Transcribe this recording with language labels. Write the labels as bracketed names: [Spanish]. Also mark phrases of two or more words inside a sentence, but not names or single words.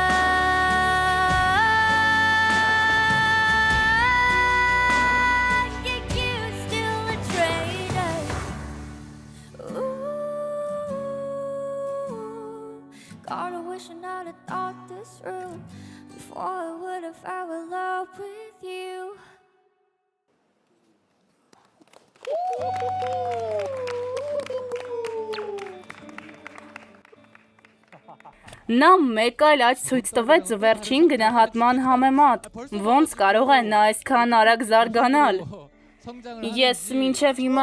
[English] Yeah, you're still a traitor. Ooh, God, I wish I not have thought this through before I would have fell in love with you. [Armenian] Նա մեկ այլ աճ ցույց տվեց վերջին գնահատման համեմատ։ Ոնց կարող է նա այսքան արագ զարգանալ։ Ես մինչև հիմա